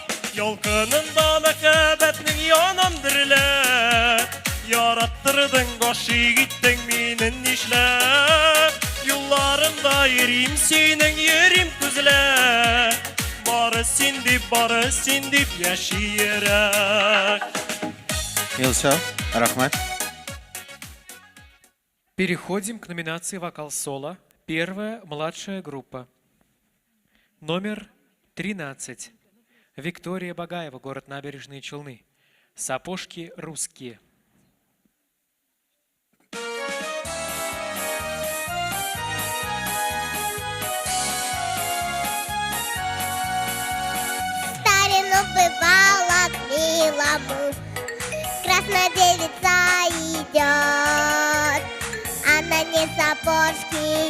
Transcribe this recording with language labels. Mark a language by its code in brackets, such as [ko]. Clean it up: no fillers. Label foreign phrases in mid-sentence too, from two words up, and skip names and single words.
[tt] Ялкынында мәхәббәтнең янам дөрләп, яраттырдың гашыйк иттең мине нишләп. Юлларымда йөрим синең йөрим күзләп, бары син дип яши йөрәк. Илсаф, рахмат. [ru] Переходим к номинации «Вокал-соло». Первая младшая группа. Номер 13. Виктория Багаева, город Набережные Челны. «Сапожки русские». Старину бывало к милому, красная девица идет, а на ней сапожки